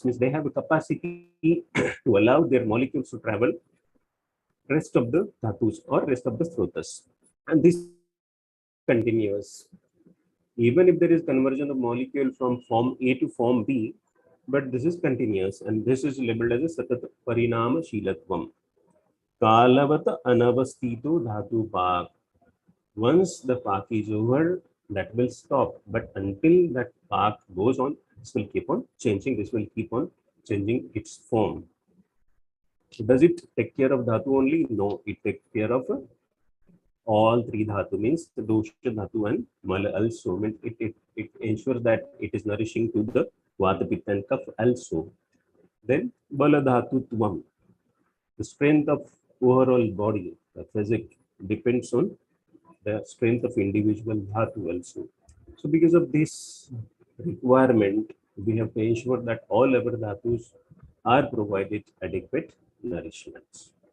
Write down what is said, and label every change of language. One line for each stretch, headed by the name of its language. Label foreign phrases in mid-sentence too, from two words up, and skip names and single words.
English: Means they have a capacity to allow their molecules to travel rest of the dhatus or rest of the strotas. And this continues. Even if there is conversion of molecule from form A to form B, but this is continuous, and this is labeled as a
Sanskrit: सतत परिणाम शीलत्वम्. कालवत अनवस्थितो धातु पाक.
English: Once the pak is over, that will stop. But until that pak goes on, this will keep on changing. This will keep on changing its form. Does it take care of dhatu only? No, it takes care of all three dhatu, means the
Sanskrit: दोष धातु
English: and mala also. Means it ensures that it is nourishing to the vata, pitta and kapha also.
Sanskrit: Then बल धातु त्वम्.
English: The strength of overall body, the physic, depends on the strength of individual dhatu also. So because of this requirement, we have to ensure that all our dhatus are provided adequate nourishments.